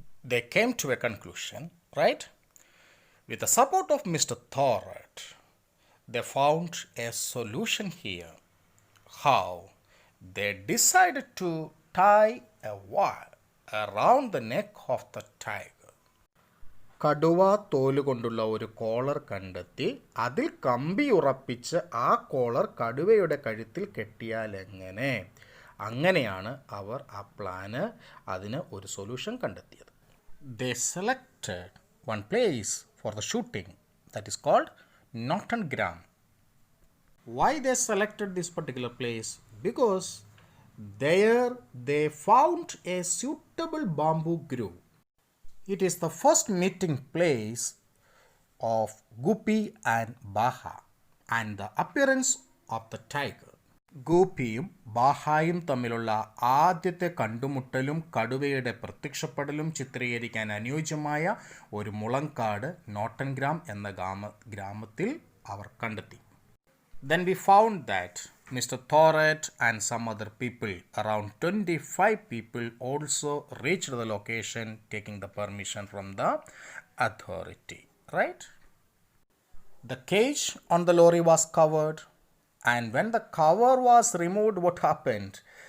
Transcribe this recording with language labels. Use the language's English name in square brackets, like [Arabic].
[English] They came to a conclusion, right? With the support of Mr Thorat, they found a solution here. How? They decided to tie a wire around the neck of the tiger. [Malayalam] കടുവ തോലുകൊണ്ടുള്ള ഒരു collar കണ്ടെത്തി അതിൽ കമ്പി ഉറപ്പിച്ച് ആ collar കടുവയുടെ കഴുത്തിൽ കെട്ടിയാൽ എങ്ങനെ? അങ്ങനെയാണ് അവർ ആ പ്ലാന്, അതിന് ഒരു സൊല്യൂഷൻ കണ്ടെത്തിയത്. [English] They selected one place for the shooting, that is called Nottingham. Why they selected this particular place? Because there they found a suitable bamboo groove. It is the first meeting place of Guppy and Baha and the appearance of the tiger. [Malayalam] ഗൂപ്പിയും ബാഹായും തമ്മിലുള്ള ആദ്യത്തെ കണ്ടുമുട്ടലും കടുവയുടെ പ്രത്യക്ഷപ്പെടലും ചിത്രീകരിക്കാൻ അനുയോജ്യമായ ഒരു മുളങ്കാട് നോട്ടൻഗ്രാം എന്ന ഗ്രാമത്തിൽ അവർ കണ്ടെത്തി. [English] Then we found that Mr Thorat and some other people, around 25 people, also reached the location taking the permission from the authority, right? The cage on the lorry was covered, and when the cover was removed, what happened?